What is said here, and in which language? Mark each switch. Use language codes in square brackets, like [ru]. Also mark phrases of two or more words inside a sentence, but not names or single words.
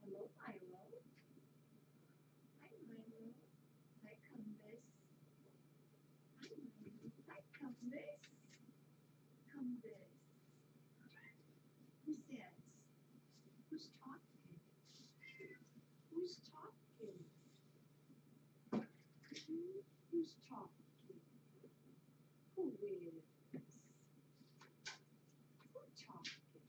[en] Milo. Hi, Milo. Hi, Cumbus. Hi, Milo. Hi, Cumbus. Cumbus. Who says? Who's talking? Who's talking? Who's talking? Who is? Who talking?